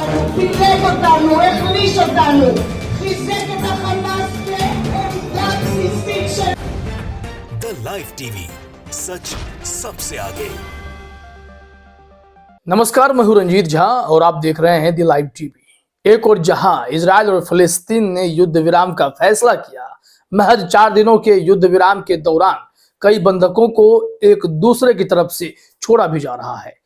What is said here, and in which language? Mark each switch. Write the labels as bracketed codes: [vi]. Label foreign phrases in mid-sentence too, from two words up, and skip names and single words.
[he] פילג אותנו, החליש אותנו, חיזק את החמאס כעמדה בסיסית של... [hi] द लाइव टीवी, सच सबसे आगे। नमस्कार, मैं हूं रंजीत झा और आप देख रहे हैं द लाइव टीवी। एक और जहां इजराइल और फिलिस्तीन ने युद्ध विराम का फैसला किया, महज 4 दिनों के युद्ध विराम के दौरान कई बंधकों को एक दूसरे की तरफ से छोड़ा भी जा रहा है।